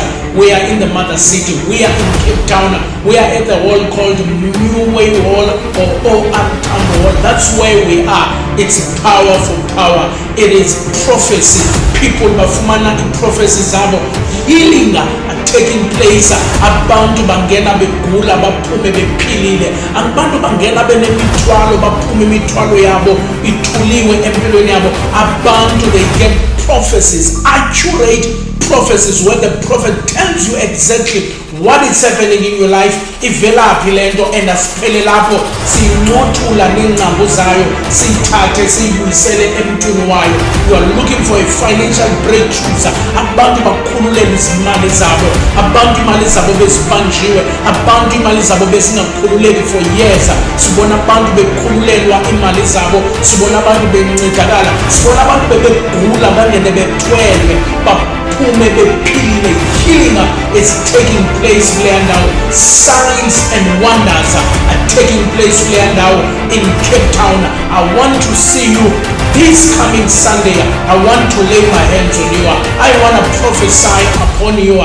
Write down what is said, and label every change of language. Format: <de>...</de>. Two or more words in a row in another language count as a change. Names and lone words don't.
<en>We are in the mother city. We are in Cape Town. We are at the hall called New Way Hall or OR Town Hall. That's where we are. It's powerful power. It is prophecy. People bafumana in prophecy zabo. Healing taking place.</en> <zu>Abantu bangena begula baphume bephilile. Abantu bangena benemithwalo baphume imithwalo yabo ithuliwe empilweni yabo.</zu> <en>Abantu they get prophecies, accurate prophecies where the prophet tells you exactly what is happening in your life.</en> <zu>Ivelaphi lento and asiphele lapho sinqothula nengqambo zayo sithathe siyibuyisele emntwini wayo.</zu> <en>You are looking for a financial breakthrough.</en> <zu>Abantu bakhululele izimali zabo, abantu imali zabo bezibanjiwe, abantu imali zabo besingakhululeki</zu> <en>for years.</en> <zu>Sibona abantu bekhululelwa imali zabo, sibona abantu bencedakala, sibona abantu bebegula bangene bethwele baphume bephilile.</zu> <en>Healing is taking place now. Signs and wonders are taking place now in Cape Town. I want to see you this coming Sunday. I want to lay my hands on you. I want to prophesy upon you.</en>